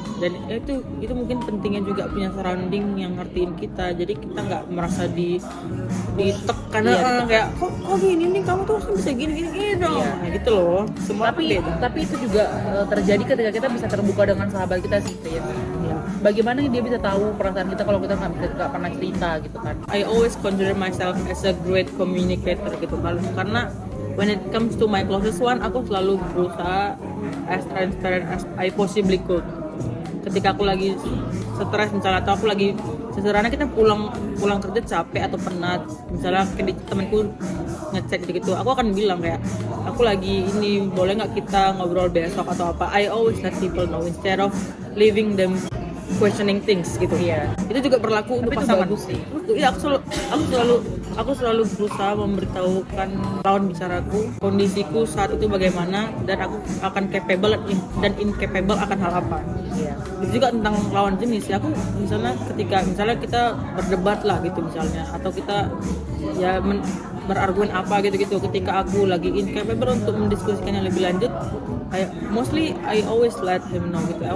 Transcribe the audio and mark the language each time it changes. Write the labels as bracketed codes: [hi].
[id] Dan itu mungkin pentingnya juga punya surrounding yang ngertiin kita, jadi kita nggak merasa ditekan. Kayak kok gini nih, kamu tuh harus bisa gini dong. Iya. Nah, gitu loh. Semua Tapi itu juga terjadi ketika kita bisa terbuka dengan sahabat kita sih ya. Bagaimana dia bisa tahu perasaan kita kalau kita nggak pernah cerita gitu kan. [en] I always consider myself as a great communicator [id] gitu, karena [en] when it comes to my closest one, [id] aku selalu berusaha [en] as transparent as I possibly could. [id] Ketika aku lagi stres misalnya, atau aku lagi sesederhana kita pulang kerja capek atau penat, misalnya temanku ngecek gitu, aku akan bilang kayak aku lagi ini, boleh nggak kita ngobrol besok atau apa. [en] I always let people know instead of leaving them questioning things [id] gitu. Iya. Itu juga berlaku untuk pasangan. Bagus sih. Iya, aku selalu berusaha memberitahukan lawan bicaraku kondisiku saat itu bagaimana, dan aku akan capable dan incapable akan hal apa. Iya. Itu juga tentang lawan jenis ya. Aku misalnya kita berdebat lah gitu misalnya, atau kita ya berargumen apa gitu, ketika aku lagi incapable untuk mendiskusikannya lebih lanjut, kayak [en] mostly I always let him know [id] gitu.